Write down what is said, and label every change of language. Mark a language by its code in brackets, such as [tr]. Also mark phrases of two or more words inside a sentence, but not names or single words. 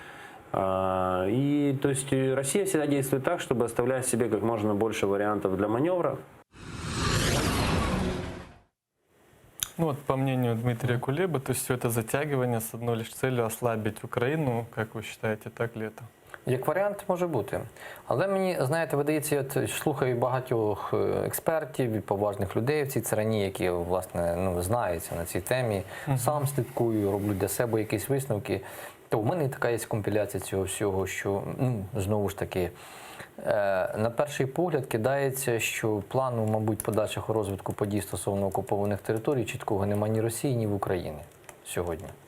[ru] И то есть Россия всегда действует так, чтобы оставлять себе как можно больше вариантов для маневра. По мнению Дмитрия Кулебы, то есть все это затягивание с одной лишь целью ослабить Украину, как вы считаете, так ли это? [uk] Як варіант може бути. Але мені, знаєте, видається, я слухаю багатьох експертів і поважних людей в цій царині, які, власне, знаються на цій темі. Сам слідкую, роблю для себе якісь висновки. То в мене така є компіляція цього всього, що, знову ж таки, на перший погляд кидається, що плану, мабуть, подальшого розвитку подій стосовно окупованих територій чіткого немає ні Росії, ні в Україні сьогодні.